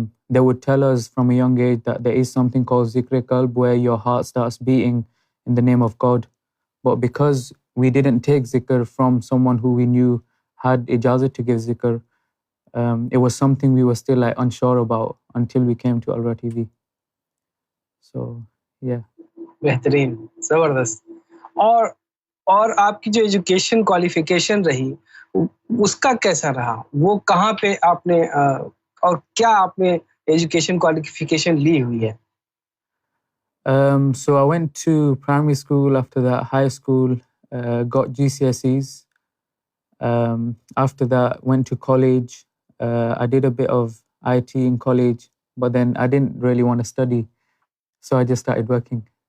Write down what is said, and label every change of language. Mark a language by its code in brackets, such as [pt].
[en] they would tell us from a young age that there is something called zikr qalb, where your heart starts beating in the name of God. But because we didn't take zikr from someone who we knew had ijazat to give zikr, it was something we were still like unsure about until we came to Alra TV. So yeah. [ur] بہترین، زبردست. اور آپ کی جو education qualification رہی اس کا کیسا رہا؟ وہ کہاں پہ آپ نے اور کیا آپ نے ایجوکیشن کوالیفیکیشن لی ہوئی ہے؟ [en] So I went to primary school, after that high school, got GCSEs. After that went to college. I did a bit of IT in college, but then I didn't really want to study, so I just started working.